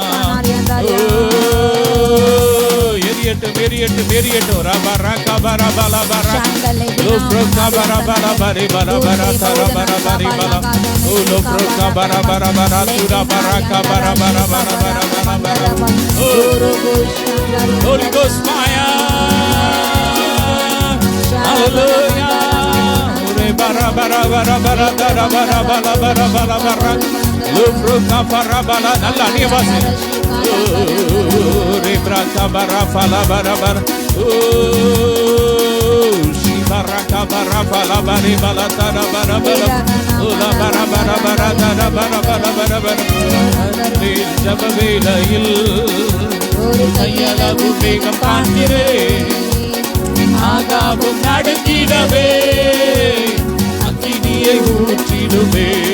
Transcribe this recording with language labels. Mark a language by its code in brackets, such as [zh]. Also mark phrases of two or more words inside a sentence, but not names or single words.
[ta] எரியட்டும், எரியட்டும், எரியட்டும். ரபா ரகா பரா பலா பரா. லோ ப்ரோகா பரா பலா பரி பரா பரா தரா பரா பரி பலா. ஓ லோ ப்ரோகா பரா பரா பரா துரா பரா கா பரா பரா பரா பரா பரா பரா. [en] ஓ Holy Ghost fire. Hallelujah. Re bara bara bara bara dara bara bara bara bara bara. Lo ப்ரோகா பரா பலா. [ta] நல்ல அநியவாசி. Re braka bara fala bara bara. Oh, ஜபவேளையில் கையளவு மேகம் காண்கிறேன், ஆகாவும் நடுங்கிடவே அக்கினியை ஊற்றிடுவே.